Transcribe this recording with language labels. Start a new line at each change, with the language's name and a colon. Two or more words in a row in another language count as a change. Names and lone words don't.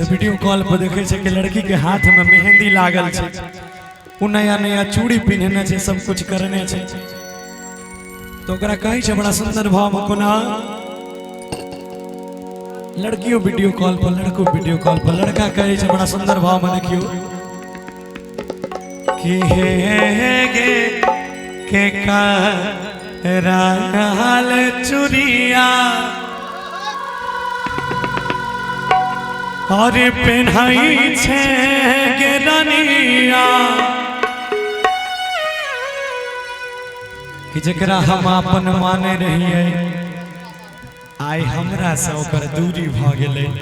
English: video call
Angika: पर देखे छे कि लड़की के हाथ में मेहंदी लागल छे, वो नया नया चूड़ी पहनने छे, सब कुछ करने छे। तो ओकरा कहे छे बड़ा सुंदर भाव में कोना लड़कियों
English: video call
Angika: पर, लड़को
English: video call
Angika: पर, लड़का कहे छे बड़ा सुंदर भाव में देखियो कि हे गे के कराल चुरिया और पहनाई छे गे रानिया कि जकरा हम अपन माने रहिए आई हमरा से ओकर दूरी भ गेलै।